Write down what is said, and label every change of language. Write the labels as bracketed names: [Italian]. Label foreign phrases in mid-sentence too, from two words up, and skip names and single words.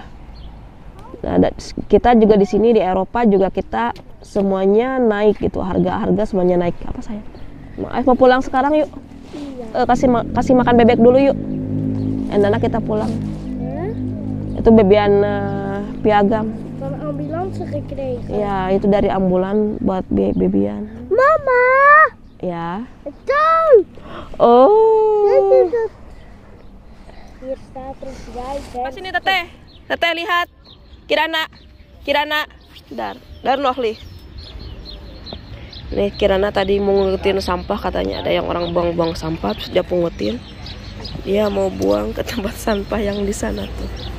[Indonesian] Nah, kita juga di sini di Eropa juga kita semuanya naik gitu, harga semuanya naik. Apa saya? Mau pulang sekarang yuk. Iya. Kasih makan bebek dulu yuk. Enak kita pulang. Itu bebian piagam. [Dutch] Van ambulans gekregen. [Indonesian] Ya, itu dari ambulan buat bebian. Mama! Ya. Tuh! Oh. [Dutch] Hier staat er vrijheid. [Indonesian] Sini teteh. Teteh lihat. Kirana. Dar Nohli. Nih Kirana tadi mau ngutin sampah, katanya ada yang orang buang-buang sampah terus dia pungutin. Dia mau buang ke tempat sampah yang di sana tuh.